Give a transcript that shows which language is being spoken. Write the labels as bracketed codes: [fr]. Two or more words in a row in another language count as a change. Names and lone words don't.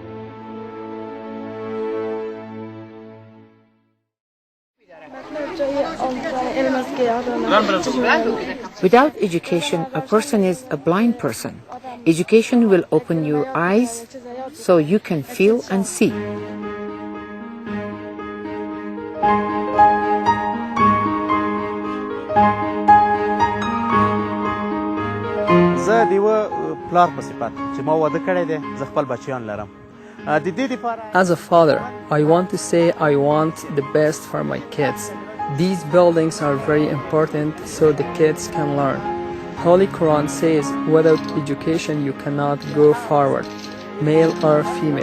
[en] Without education, a person is a blind person. Education will open your eyes so you can feel and see. [ps] زه د یو پلار په صفت چې ما واده کړی دی زه خپل بچیان لرم. [en] As a father, I want to say I want the best for my kids. These buildings are very important so the kids can learn. Holy Quran says, without education you cannot go forward, male or female.